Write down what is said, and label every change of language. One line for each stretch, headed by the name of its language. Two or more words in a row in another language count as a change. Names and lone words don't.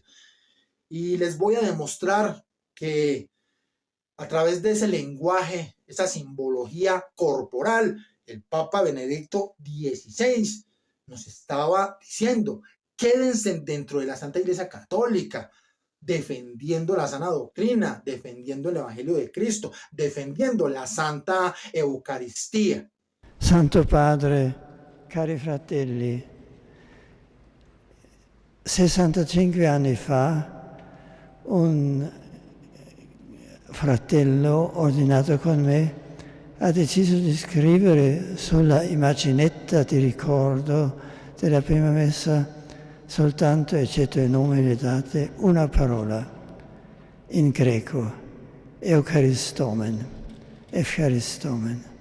Spanish: Y les voy a demostrar que a través de ese lenguaje, esa simbología corporal, el Papa Benedicto XVI nos estaba diciendo: quédense dentro de la Santa Iglesia Católica, defendiendo la sana doctrina, defendiendo el Evangelio de Cristo, defendiendo la Santa Eucaristía.
Italian: Santo Padre, cari fratelli, 65 anni fa un fratello ordinato con me ha deciso di scrivere sulla immaginetta di ricordo della prima messa soltanto, eccetto i numeri dati, una parola in greco:
Greek: Ευχαριστούμεν, Ευχαριστούμεν.